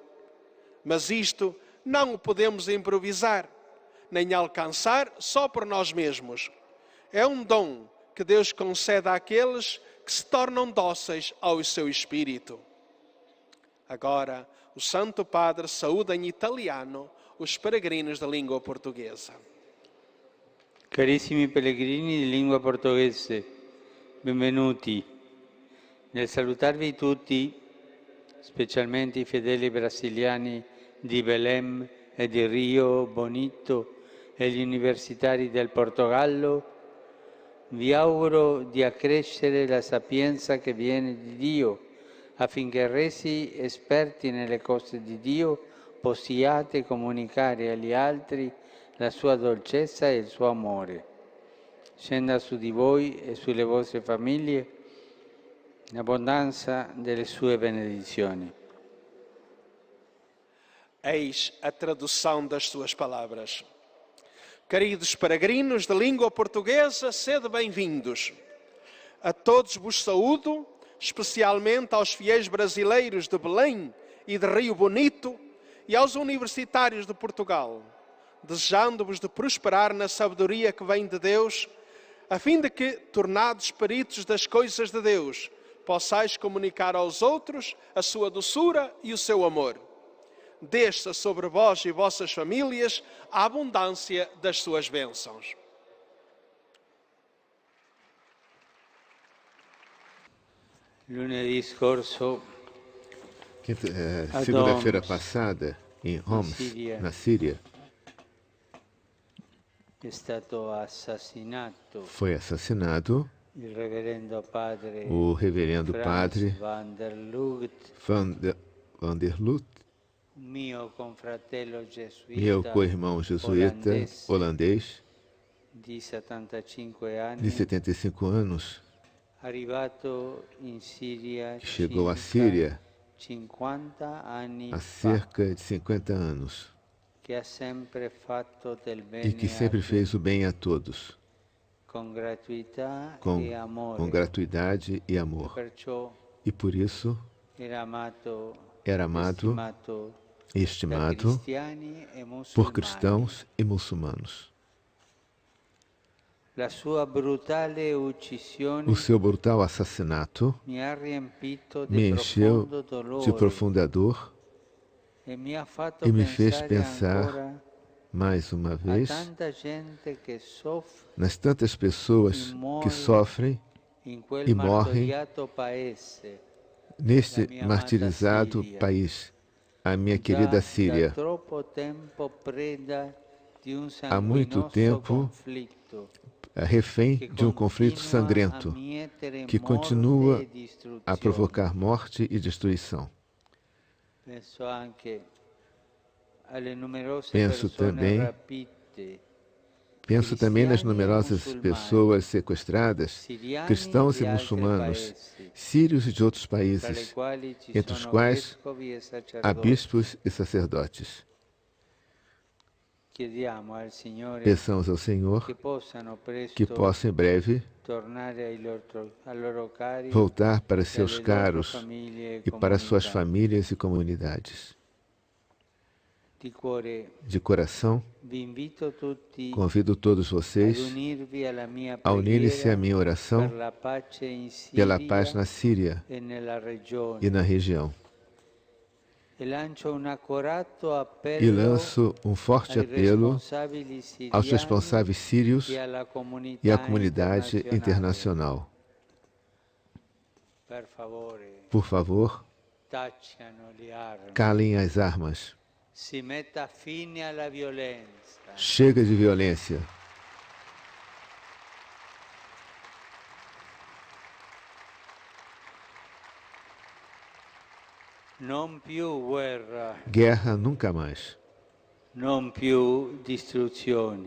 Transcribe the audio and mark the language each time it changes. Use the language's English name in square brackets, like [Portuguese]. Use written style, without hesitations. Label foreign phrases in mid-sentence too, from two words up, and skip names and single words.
[Portuguese] Mas isto não o podemos improvisar, nem alcançar só por nós mesmos. É um dom que Deus concede àqueles que se tornam dóceis ao seu Espírito. Agora, o Santo Padre saúda em italiano os peregrinos da língua portuguesa. [Italian] Carissimi pellegrini di lingua portoghese, benvenuti. Nel salutarvi tutti, specialmente i fedeli brasiliani di Belém e di Rio Bonito e gli universitari del Portogallo, vi auguro di accrescere la sapienza che viene di Dio, affinché resi esperti nelle cose di Dio possiate comunicare agli altri la sua dolcezza e il suo amore. Scenda su di voi e sulle vostre famiglie l'abbondanza delle sue benedizioni. [Portuguese] Eis a tradução das suas palavras. Queridos peregrinos de língua portuguesa, sede bem-vindos. A todos vos saúdo, especialmente aos fiéis brasileiros de Belém e de Rio Bonito e aos universitários de Portugal, desejando-vos de prosperar na sabedoria que vem de Deus, a fim de que, tornados peritos das coisas de Deus, possais comunicar aos outros a sua doçura e o seu amor. Desça sobre vós e vossas famílias a abundância das suas bênçãos. [Italian] Lunedì scorso, [Portuguese] segunda-feira passada, em Homs, na Síria, [Italian] è stato assassinato [Portuguese] foi assassinado [Italian] il reverendo padre [Portuguese] o reverendo Frans padre van der Lugt, van der Lut, [Italian] un mio confratello [Portuguese] meu [Italian] gesuita [Portuguese] co-irmão jesuíta holandês, [Italian] di 75 anni, [Portuguese] de 75 anos, [Italian] arrivato in Siria [Portuguese] chegou à [Italian] circa [Portuguese] Síria [Italian] 50 anni [Portuguese] há [Italian] fa, [Portuguese] cerca de 50 anos [Italian] che ha sempre fatto del [Portuguese] e [Italian] bene [Portuguese] que a sempre [Italian] tutti, [Portuguese] fez o bem a todos, [Italian] con gratuità [Portuguese] com, [Italian] e amore. [Portuguese] com gratuidade e amor. [Italian] Perciò [Portuguese] E por isso [Italian] era amato [Portuguese] e [Italian] da [Portuguese] estimado [Italian] cristiani e [Portuguese] por [Italian] musulmani. [Portuguese] cristãos e muçulmanos. [Italian] La sua brutale uccisione [Portuguese] O seu brutal assassinato [Italian] mi ha riempito [Portuguese] me [Italian] di [Portuguese] encheu [Italian] profondo dolore [Portuguese] de profunda dor [Italian] e mi ha fatto [Portuguese] e me fez [Italian] pensare [Portuguese] pensar [Italian] ancora [Portuguese] mais uma [Italian] a [Portuguese] vez [Italian] tanta gente che soffre [Portuguese] nas tantas pessoas que sofrem [Italian] in quel [Portuguese] e morrem [Italian] martoriato paese, [Portuguese] neste [Italian] la mia amata [Portuguese] martirizado Síria, país, a minha querida da Síria. [Italian] troppo tempo preda di un [Portuguese] Há muito [Italian] sanguinoso [Portuguese] tempo [Italian] conflitto [Portuguese] refém [Italian] che [Portuguese] de um conflito [Italian] continua [Portuguese] sangrento [Italian] a mietere [Portuguese] que [Italian] morte [Portuguese] continua [Italian] e distruzione. [Portuguese] a provocar morte e destruição. [Italian] Penso anche alle numerose [Portuguese] Penso [Italian] persone [Portuguese] também- [Italian] rapite, [Portuguese] Penso também nas cristiani e numerosas [Italian] muçulmani, [Portuguese] pessoas sequestradas, [Italian] siriani [Portuguese] cristãos [Italian] di [Portuguese] e [Italian] altri [Portuguese] muçulmanos, [Italian] paesi, [Portuguese] sírios e de outros [Italian] tra le [Portuguese] países, [Italian] quali ci [Portuguese] entre os [Italian] sono [Portuguese] quais [Italian] vescovi e [Portuguese] há [Italian] sacerdoti. [Portuguese] bispos e sacerdotes. [Italian] Chiediamo al Signore [Portuguese] Peçamos ao Senhor [Italian] che possano presto [Portuguese] que possa em breve [Italian] tornare ai loro cari [Portuguese] voltar para [Italian] e [Portuguese] seus [Italian] alle loro [Portuguese] caros [Italian] famiglie [Portuguese] e para suas [Italian] comunità. [Portuguese] famílias e comunidades. [Italian] Di cuore [Portuguese] De coração, [Italian] vi invito tutti [Portuguese] convido todos [Italian] ad [Portuguese] vocês [Italian] unirvi alla mia [Portuguese] a unirem-se à [Italian] preghiera [Portuguese] minha oração [Italian] per la pace in [Portuguese] pela [Italian] Siria [Portuguese] paz na Síria [Italian] e nella regione. [Portuguese] e na região. [Italian] E lancio un accorato [Portuguese] E [Italian] appello [Portuguese] lanço um forte [Italian] ai [Portuguese] apelo [Italian] responsabili [Portuguese] aos [Italian] siriani [Portuguese] responsáveis sírios [Italian] e alla comunità [Portuguese] e à comunidade [Italian] internazionale. [Portuguese] internacional. [Italian] Per favore, [Portuguese] Por favor, [Italian] tacciano le armi. [Portuguese] calem as armas. [Italian] Si metta fine alla violenza. [Portuguese] Chega de violência. [Italian] Non più guerra, [Portuguese] Guerra nunca mais. [Italian] non più distruzioni.